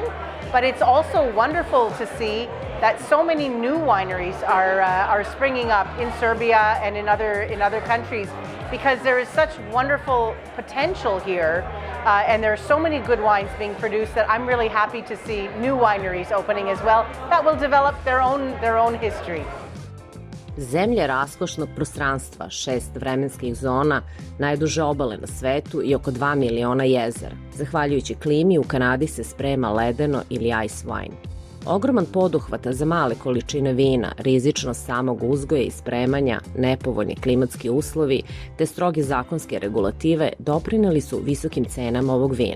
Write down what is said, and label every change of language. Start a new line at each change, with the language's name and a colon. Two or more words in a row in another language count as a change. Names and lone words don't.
English: But it's also wonderful to see that so many new wineries are springing up in Serbia and in other countries because there is such wonderful potential here and there are so many good wines being produced that I'm really happy to see new wineries opening as well that will develop their own history.
Serbian: Zemlja raskošnog prostranstva, 6 vremenskih zona, najduže obale na svetu i oko 2 miliona jezera. Zahvaljujući klimi, u Kanadi se sprema ledeno ili
English: ice wine.
Serbian: Ogroman poduhvata za male količine vina, rizičnost samog uzgoja i spremanja, nepovoljni klimatski uslovi te stroge zakonske regulative doprineli su visokim cenama ovog vina.